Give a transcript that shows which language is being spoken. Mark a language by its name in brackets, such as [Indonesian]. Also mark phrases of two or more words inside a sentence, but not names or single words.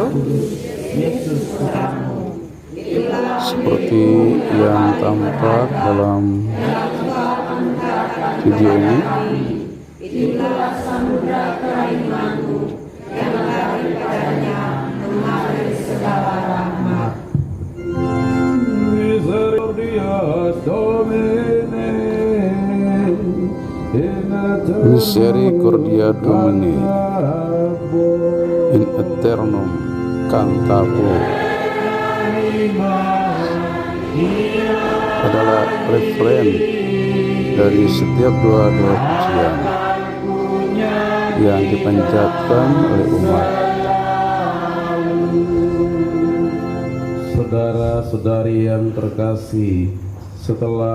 [Indonesian] Yesus Putramu, seperti yang tampak dalam video ini. itulah samudra kerahiman-Mu yang daripadanya mengalir segala rahmat. [Latin] Misericordias Domini, Misericordia Domini in aeternum cantabile [Indonesian] adalah referen dari setiap doa-doa pujian yang dipanjatkan oleh umat. Saudara-saudari yang terkasih, setelah